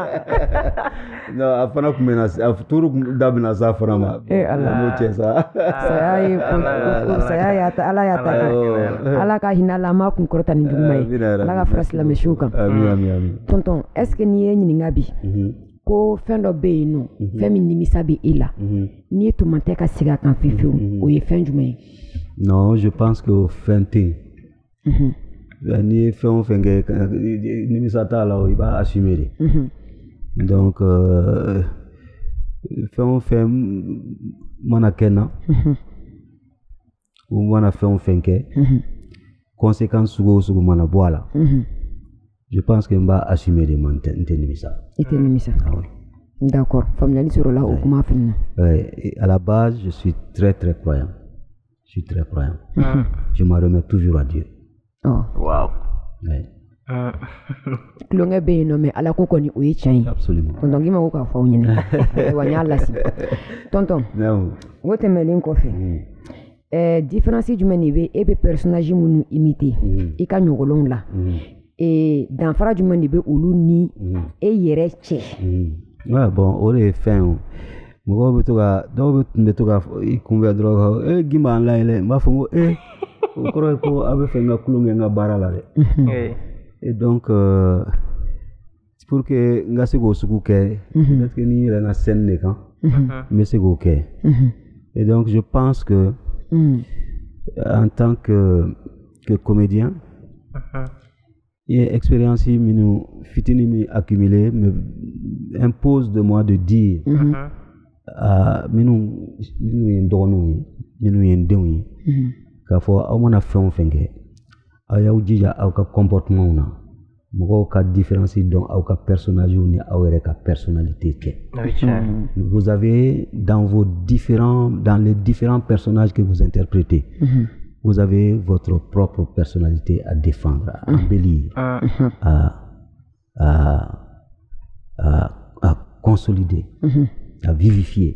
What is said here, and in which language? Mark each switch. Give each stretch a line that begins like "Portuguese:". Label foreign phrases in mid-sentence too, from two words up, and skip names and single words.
Bambara: non a fana tun bɛ na a turu da bɛna s'a fana ma n'o cɛ sa saya y'a ta Ala y'a ta Ala ka hinɛ la an m'a kun kɔrɔta ni juguman ye Ala ka fara silamɛsiw kan tonton
French: est-ce que
Bambara: n'i ye ɲininka bi ko fɛn dɔ bɛ yen nɔ fɛn min nimisa bɛ e la n'i tun man tɛ ka segin a kan fiyewu o ye fɛn jumɛn ye
French: non je pense que
Bambara: fɛn tɛ yen n'i ye fɛn o fɛn kɛ nimisa t'a la i b'a assumer de donc fɛn o fɛn mana kɛ n na u mana fɛn o fɛn kɛ conséquence sugu o sugu mana bɔ a la
French: je pense que
Bambara: n b'a assumer de n tɛ nimisa. I tɛ nimisa. D'accord. Faamuyali sɔrɔ la o kuma fɛnɛ na.
French: À la base, je suis très très croyant. Je suis très croyant. Je m'en remets toujours à Dieu. Oh. Wow.
Bambara: Tulonkɛ bɛ yen nɔ mais Ala ko kɔni o ye tiɲɛ ye.
French: Absolument.
Bambara: Tonton Gima ko k'a fɔ aw ɲɛna. Ayiwa n y'a lasi. Tonton. O tɛmɛnen kɔfɛ. Différence jumɛn de bɛ e bɛ personnage minnu imiter i ka ɲɔgɔnlɔnw la. Danfara jumɛn de bɛ olu ni e yɛrɛ cɛ.
French: Ouais bon
Bambara: o de ye fɛn o mɔgɔw bɛ to ka dɔw tun bɛ to ka i kunbɛn dɔrɔn Gima an layɛlɛ n b'a fɔ n ko o kɔrɔ ye ko aw bɛ fɛ n ka tulonkɛ n ka baara la dɛ.
French: Et donc pour que
Bambara: n ka se k'o sugu kɛ
French: peut-être que
Bambara: ni yɛlɛnna scène de kan n bɛ se k'o kɛ.
French: Et donc je pense que en tant que comédien et expérience
Bambara: minnu fitini
French: mi accumulé me impose de moi de dire
Bambara: minnu ye n dɔgɔninw ye minnu ye n denw ye k'a fɔ aw mana fɛn o fɛn kɛ aw y'aw jija aw ka comportement na mɔgɔw ka différence dɔn aw ka personnage ni aw yɛrɛ ka personnalité kɛ.
French: Vous avez dans les différents personnages que vous interprétez vous avez votre propre personnalité à défendre, à embellir, à consolider, à vivifier.